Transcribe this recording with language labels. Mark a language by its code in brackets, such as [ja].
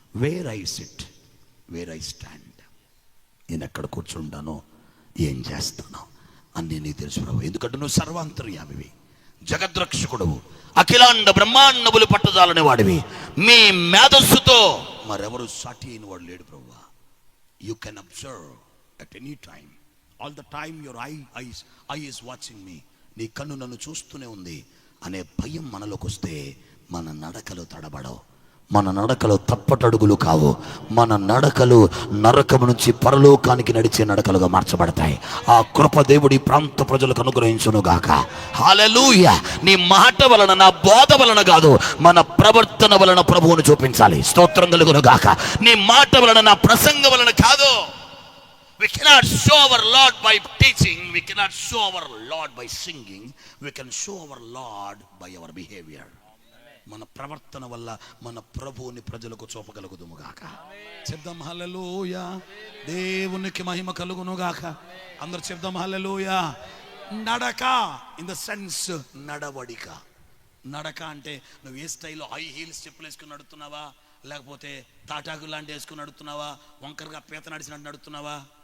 [en] where I sit, where I stand, [te] నేను ఎక్కడ కూర్చుంటానో ఏం చేస్తానో అన్నీ నీకు తెలుసు ప్రభు. ఎందుకంటే నువ్వు సర్వాంతర్యామివి, జగద్రక్షకుడవు, అఖిలాండ బ్రహ్మాండములు పట్టజాలనే వాడివి. మీ మేధస్సుతో మరెవరు సాటి అయిన వాడు లేడు ప్రభు. [en] You can observe at any time, all the time your eye is watching me. [te] నీ కన్ను నన్ను చూస్తూనే ఉంది అనే భయం మనలోకి వస్తే మన నడకలు తడబడవు, మన నడకలు తప్పటడుగులు కావు, మన నడకలు నరకము నుంచి పరలోకానికి నడిచే నడకలుగా మార్చబడతాయి. ఆ కృప దేవుడి ప్రాంత ప్రజలకు అనుగ్రహించునుగాక. హల్లెలూయా. నీ మాట వలన, నా బోధ వలన కాదు, మన ప్రవర్తన వలన ప్రభువును చూపించాలి. స్తోత్రం కలుగునుగాక. నీ మాట వలన, నా ప్రసంగం వలన కాదు. [en] We cannot show our Lord by teaching, we cannot show our Lord by singing, we can show our Lord by our behavior. [te] మన ప్రవర్తన వల్ల మన ప్రభువుని ప్రజలకు చూపగలుగుదుముగాక. చెప్దాం హల్లెలూయా. దేవునికి మహిమ కలుగునుగాక. అందరూ చెప్దాం హల్లెలూయా. నడక [en] in the sense [te] నడవడిక. నడక అంటే నువ్వు ఏ స్టైల్లో హై హీల్స్ చెప్పులు వేసుకుని నడుస్తున్నావా, లేకపోతే తాటాకు లాంటి వేసుకుని నడుతున్నావా, వంకరగా పీత నడిచినట్టు నడుస్తున్నావా?